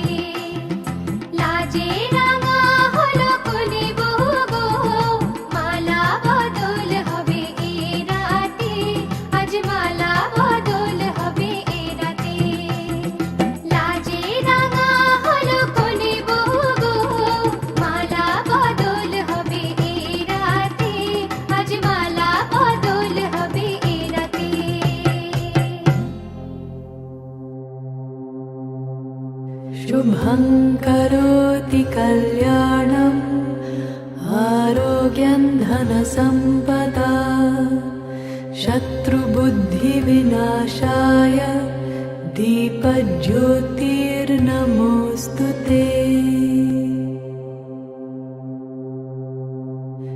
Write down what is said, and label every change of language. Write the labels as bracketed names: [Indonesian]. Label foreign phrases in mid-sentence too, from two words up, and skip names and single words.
[Bangla] লাজে রাঙা হলো কোনে বগো, মালা বদল হবে এ রাতে, আজ মালা বদল হবে এ রাতে। লাজে রাঙা হলো কোনে বগো, মালা বদল হবে এ রাতে, আজ মালা বদল হবে এ রাতে। [Sanskrit] शुभं करोति कल्याणम् आरोग्यं धनसम्पदा शत्रुबुद्धिविनाशाय दीपज्योतिर्नमोऽस्तु ते।